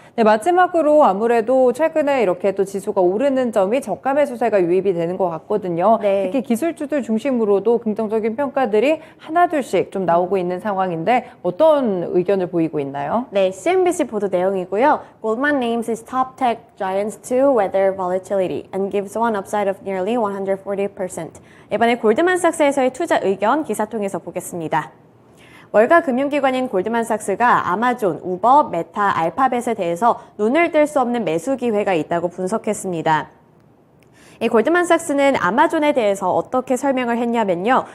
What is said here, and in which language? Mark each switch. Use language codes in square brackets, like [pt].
[ko] 네, 마지막으로 아무래도 최근에 이렇게 또 지수가 오르는 점이 저가 매수세가 유입이 되는 것 같거든요. 네. 특히 기술주들 중심으로도 긍정적인 평가들이 하나둘씩 좀 나오고 있는 상황인데 어떤 의견을 보이고 있나요? 네, CNBC 보도 내용이고요. [en] Goldman names its top tech giants to weather volatility and gives one upside of nearly 140%. [ko] 이번에 골드만삭스에서의 투자 의견 기사 통해서 보겠습니다. 월가 금융기관인 골드만삭스가 아마존, 우버, 메타, 알파벳에 대해서 눈을 뗄 수 없는 매수 기회가 있다고 분석했습니다. 이 골드만삭스는 아마존에 대해서 어떻게 설명을 했냐면요.